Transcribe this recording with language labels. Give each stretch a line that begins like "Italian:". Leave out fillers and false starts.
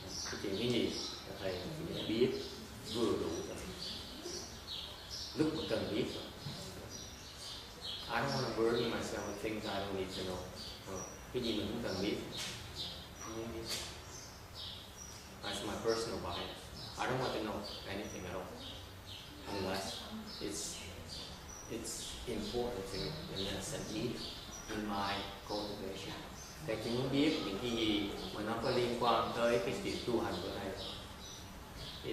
Vietnamese: Cái chuyện cái gì thầy biết vừa đủ rồi. Lúc mà cần biết rồi.
English: I don't want to burden myself with things I don't need to know.
Vietnamese: Cái gì mình cũng cần biết.
English: That's my personal bias. I don't want to know anything at all, unless it's important to me and it's a need in my cultivation.
Vietnamese: Thầy chỉ muốn biết những cái gì mà nó có liên quan tới cái sự tu hành của thầy.